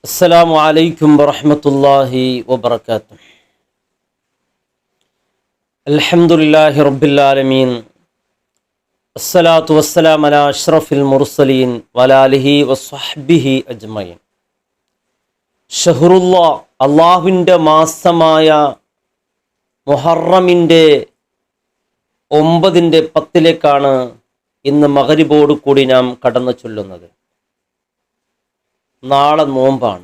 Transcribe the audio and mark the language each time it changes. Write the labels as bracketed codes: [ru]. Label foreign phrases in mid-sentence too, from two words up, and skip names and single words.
[ar] السلام عليكم ورحمة الله وبركاته. الحمد لله رب العالمين. الصلاة والسلام على أشرف المرسلين وعلى آله وصحبه أجمعين. [ml] ഷഹറുല്ലാ, അള്ളാഹുവിൻ്റെ മാസമായ മുഹറമിൻ്റെ 9-ൻ്റെ 10-ലേക്കാണ് ഇന്ന് മഗ്‌രിബോട് കൂടി നാം കടന്നു ചൊല്ലുന്നത്. നാളെ നോമ്പാണ്.